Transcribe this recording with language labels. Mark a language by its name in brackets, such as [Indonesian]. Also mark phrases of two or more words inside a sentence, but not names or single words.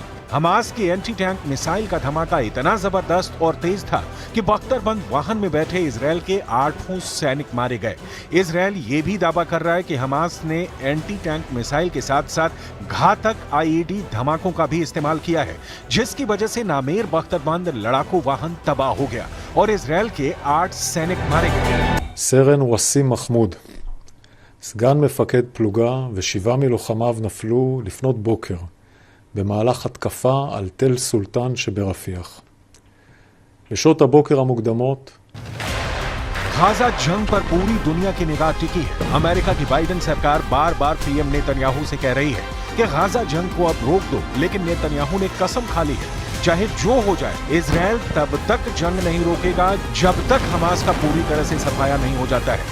[Hindi] हमास की [English] anti tank missile [Hindi] का धमाका इतना जबरदस्त और तेज था कि बख्तरबंद वाहन में बैठे इजरायल के 8 सैनिक मारे गए। इजरायल ये भी दावा कर रहा है कि हमास ने [English] anti tank missile [Hindi] के साथ साथ घातक आईईडी धमाकों का भी इस्तेमाल किया है, जिसकी वजह से नामेर बख्तरबंद लड़ाकू वाहन तबाह हो गया और इजरायल के 8 सैनिक मारे गए। [Hebrew] סרן וסים מחמוד, סגן מפקד פלוגה ו7 מלוחמיו נפלו לפנות בוקר במהלך התקפה על תל סולטן שברפיח. לשעות הבוקר המוקדמות [Hindi] गाजा जंग पर पूरी दुनिया की निगाह टिकी है। अमेरिका की बाइडेन सरकार बार बार पीएम नेतन्याहू से कह रही है कि गाजा जंग को अब रोक दो, लेकिन नेतन्याहू ने कसम खा ली है चाहे जो हो जाए इजरायल तब तक जंग नहीं रोकेगा जब तक हमास का पूरी तरह से सफाया नहीं हो जाता है।